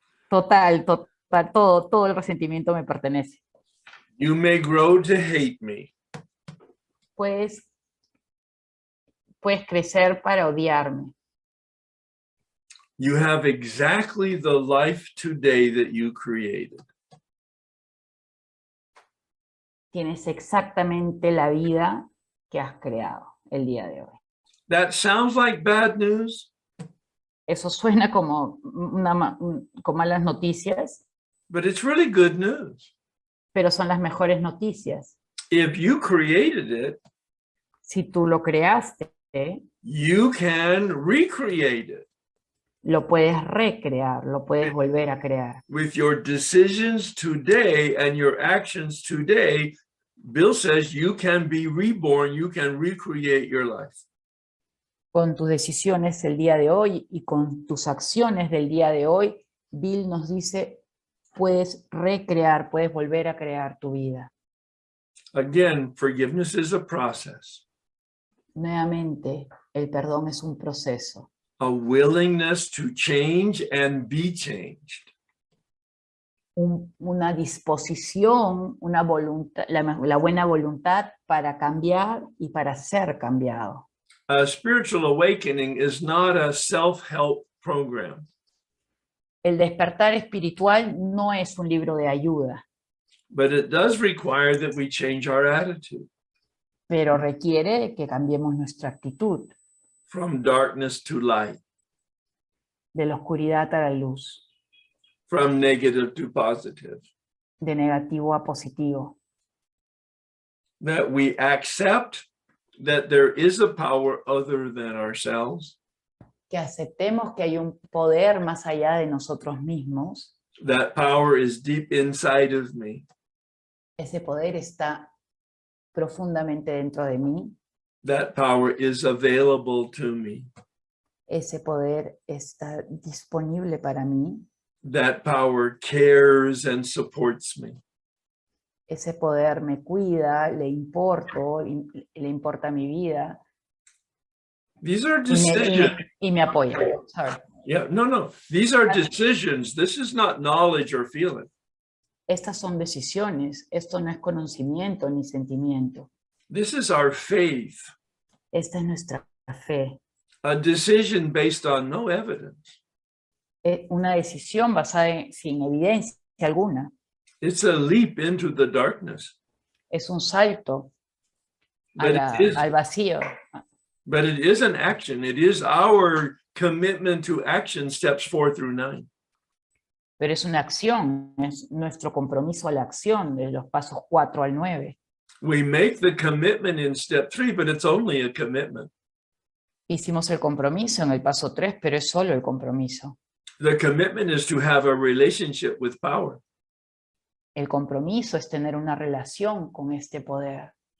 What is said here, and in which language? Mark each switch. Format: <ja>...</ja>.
<es>Total, todo el resentimiento me pertenece.</es> <en>You may grow to hate me.</en> <es>Puedes crecer para odiarme.</es> <en>You have exactly the life today that you created.</en> <es>Tienes exactamente la vida que has creado el día de hoy.</es> <en>That sounds like bad news,</en> <es>Eso suena como con malas noticias,</es> <en>but it's really good news.</en> <es>pero son las mejores noticias.</es> <en>If you created it,</en> <es>Si tú lo creaste,</es> <en>you can recreate it</en> <es>lo puedes recrear, lo puedes volver a crear.</es> <en>with your decisions today and your actions today. Bill says you can be reborn, you can recreate your life.</en> <es>Con tus decisiones el día de hoy y con tus acciones del día de hoy, Bill nos dice, puedes recrear, puedes volver a crear tu vida.</es> <en>Again, forgiveness is a process,</en> <es>Nuevamente, el perdón es un proceso.</es> <en>a willingness to change and be changed.</en> <es>Una disposición, una voluntad, la buena voluntad para cambiar y para ser cambiado.</es> <en>A spiritual awakening is not a self-help program.</en> <es>El despertar espiritual no es un libro de ayuda,</es> <en>But it does require that we change our attitude</en> <es>pero requiere que cambiemos nuestra actitud,</es> <en>from darkness to light,</en> <es>de la oscuridad a la luz,</es> <en>from negative to positive,</en> <es>de negativo a positivo.</es> <en>that we accept that there is a power other than ourselves,</en> <es>Que aceptemos que hay un poder más allá de nosotros mismos.</es> <en>that power is deep inside of me,</en> <es>Ese poder está profundamente dentro de mí.</es> <en>that power is available to me,</en> <es>Ese poder está disponible para mí.</es> <en>that power cares and supports me.</en> <es>Ese poder me cuida, le importo, le importa mi vida</es> <en>These are</en> <es>y</es> <en>decisions.</en> <es>me apoya.</es> <en>Sorry. Yeah, no. These are decisions. This is not knowledge or feeling.</en> <es>Estas son decisiones. Esto no es conocimiento ni sentimiento.</es> <en>This is our faith,</en> <es>Esta es nuestra fe.</es> <en>a decision based on no evidence.</en> <es>una decisión basada sin evidencia alguna.</es> <en>It's a leap into the darkness.</en> <es>Es un salto</es> <en>But</en> <es>al vacío.</es> <en>but it is an action. It is our commitment to action, steps 4 through 9.</en> <es>Pero es una acción, es nuestro compromiso a la acción de los pasos 4 al 9.</es> <en>We make the commitment in step 3, but it's only a commitment.</en> <es>Hicimos el compromiso en el paso 3, pero es solo el compromiso.</es> <en>The commitment is to have a relationship with power.</en> <es>El compromiso es tener una relación con este poder.</es>